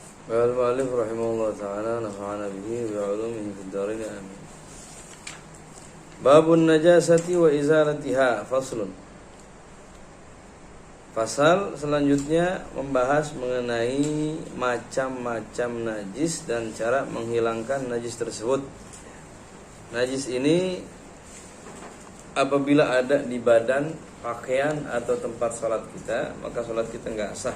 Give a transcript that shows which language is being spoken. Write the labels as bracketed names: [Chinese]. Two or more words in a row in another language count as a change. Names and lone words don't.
[Arabic] قال المؤلف رحمه الله تعالى نفعنا به بعلومه في الدارين آمين. باب النجاسة وإزالتها فصل. [Indonesian] Pasal selanjutnya membahas mengenai macam-macam najis dan cara menghilangkan najis tersebut. Najis ini apabila ada di badan, pakaian atau tempat sholat kita, maka sholat kita nggak sah.